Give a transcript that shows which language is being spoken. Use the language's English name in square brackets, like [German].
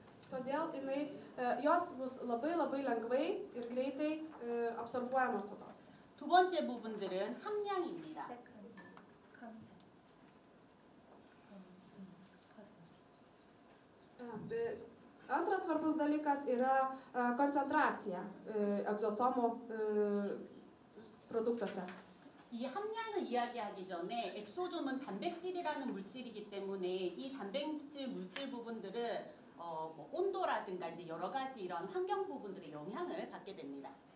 [Lithuanian] Todėl jos bus labai lengvai ir greitai absorbuojamos odos. [Korean] 두 번째 부분들은 함량입니다. [Lithuanian] Antras svarbus dalykas yra koncentracija egzosomų produktuose. [Korean] 이 함량을 이야기하기 전에 엑소좀은 단백질이라는 물질이기 때문에 이 단백질 물질 부분들은 뭐 온도라든가 이제 여러 가지 이런 환경 부분들의 영향을 받게 됩니다.